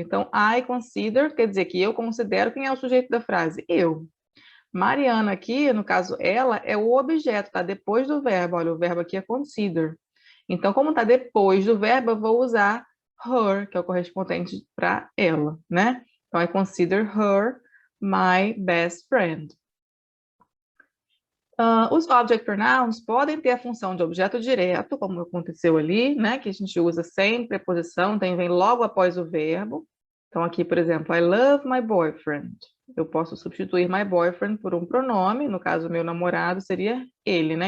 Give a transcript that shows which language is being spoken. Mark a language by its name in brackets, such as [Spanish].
[Portuguese] Então, [English] I consider, [Portuguese] quer dizer que eu considero quem é o sujeito da frase? Eu. Mariana aqui, no caso, ela é o objeto, está depois do verbo. Olha, o verbo aqui é consider. Então, como está depois do verbo, eu vou usar her, que é o correspondente para ela, né? Então, [English] I consider her my best friend. [Portuguese] Os object pronouns podem ter a função de objeto direto, como aconteceu ali, né? Que a gente usa sem preposição, então vem logo após o verbo. Então, aqui, por exemplo, [English] I love my boyfriend. [Portuguese] Eu posso substituir my boyfriend por um pronome, no caso, meu namorado seria ele, né?